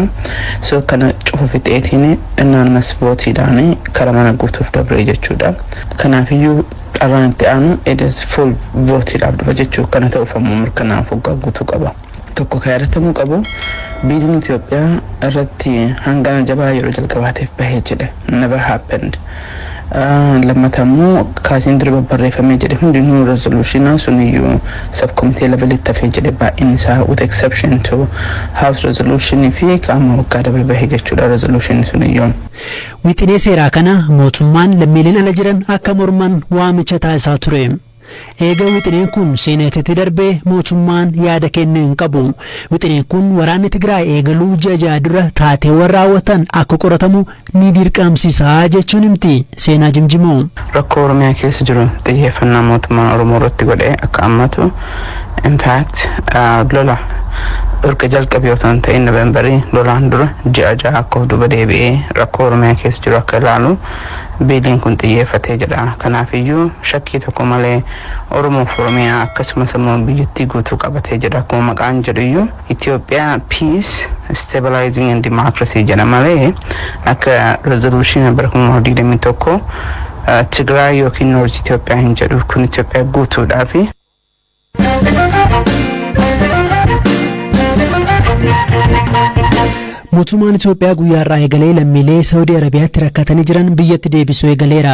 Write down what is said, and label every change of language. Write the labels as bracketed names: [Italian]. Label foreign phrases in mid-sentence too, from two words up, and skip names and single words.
[Oromo] So kana cufa fixeetiin anonymous votiidhaan karaa mana guutuuf dabree jechuudha. Kanaafiyyuu dharraan itti aanu edes full votiidhaaf dhufa jechuudha. Kana ta'uuf ammoo mirkanaa'uuf waggaa guutuu qaba. Tokko kan yaadatamuu qabu biiliin Itoophiyaa irratti hangaan jabaa yeroo jalqabaatiif bahee jedhe [English] never happened. [Oromo] Lammatammoo kaasiin dura barreeffamee jedhe hundinuu resolutionaa suniyyuu [English] subcommittee levelitti [Oromo] hafee jedhe baay'een isaa [English] with exception to house resolution [Oromo] fi qaama waggaa dabre bahee jechuudha resolution suniyyuu. Wixinee seeraa kana mootummaan lammiileen ala jiran akka morman waamicha taasisaa ture. Eega wixineen kun seeneetitti darbee mootummaan yaada kennuu hin qabu. Wixineen kun waraanni Tigraay eegaluu ji'a dura taateewwan raawwatan akka qoratamu ni dirqamsiisa jechuun himti seenaa Jimjimoo. Rakkoo Oromiyaa keessa jiru xiyyeeffannaa mootummaan Oromoo irratti godhee akka ammatu [English] in fact [Oromo] lola erga jalqabee otoo hin ta'in Noovembarii lolaan dura ji'a akka of duuba deebi'ee rakkoo Oromiyaa keessa jiru akka ilaalu biiliin kun xiyyeeffatee jedha. Kanaafiyyuu shakkii tokko malee Oromoof Oromiyaa akkasumas immoo biyyattii guutuu qabatee jedha. Akkuma maqaan jedhuyyuu Itoophiyaa [English] peace stabilizing and democracy [Oromo] jedha malee akka resolution bara 2021 Tigraay yookiin Noorth Itoophiyaa hin jedhu. Kun Itoophiyaa guutuudhaafi. Mootummaan Itoophiyaa guyyaa irraa eegalee lammiilee Saawudii Arabiyaatti rakkatanii jiran biyyatti deebisuu eegaleera.